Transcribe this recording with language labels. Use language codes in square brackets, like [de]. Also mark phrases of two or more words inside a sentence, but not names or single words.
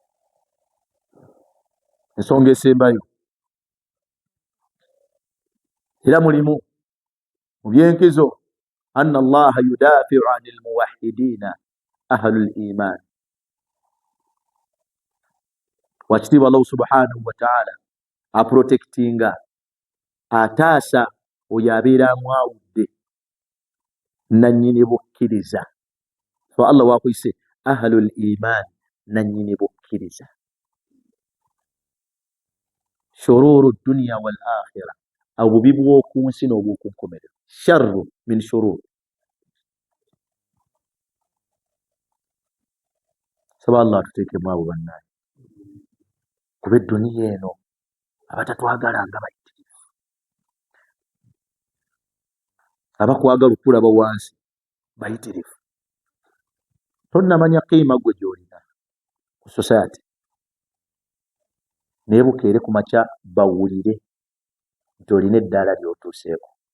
[lg] ensonga esembayo era mulimu mu byenkizo [ar] أن الله يدافع عن الموحدين أهل الإيمان. [lg] Wakitiibwa Allah [ar] سبحانه وتعالى [lg] aprotektinga, ataasa oyo abeera amwawudde nannyini bukkiriza. So Allah wakwise [ar] أهل الإيمان, [lg] nannyini bukkiriza. [ar] شرور الدنيا والآخرة, [lg] obubi bw'oku nsi n'obw'oku nkomerero. [ar] شر من شرور. [lg] Saba Allah atuteekemu abo bannaye, kuba edduniya eno abatatwagala nga bayitirivu, abakwagala okulaba wansi bayitirivu. Tonnamanya qiima gwe gy'olina ku society, naye bukeere ku makya bawulire nti olina eddaala ly'otuuseeko.